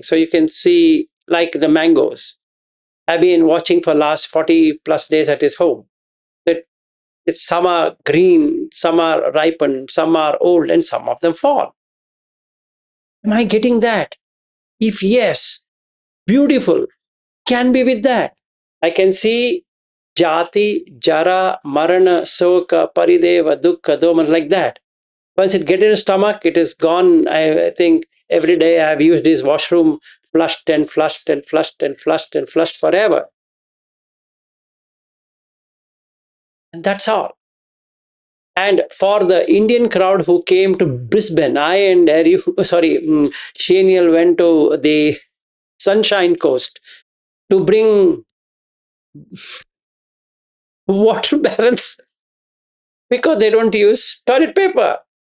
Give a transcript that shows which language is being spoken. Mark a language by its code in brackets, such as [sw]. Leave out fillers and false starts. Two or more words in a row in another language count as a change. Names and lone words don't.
[en] So you can see like the mangoes. I've been watching for last 40 plus days at his home. It's some are green, some are ripened, some are old, and some of them fall. Am I getting that? If yes, beautiful. Can be with that. I can see [pi] jati, jara, marana, soka, parideva, dukkha, doman, [en] like that. Once it gets in the stomach, it is gone. I think every day I have used this washroom, flushed and flushed and flushed and flushed and flushed forever. And that's all. And for the Indian crowd who came to Brisbane, I and Shaniel went to the Sunshine Coast to bring water barrels because they don't use toilet paper.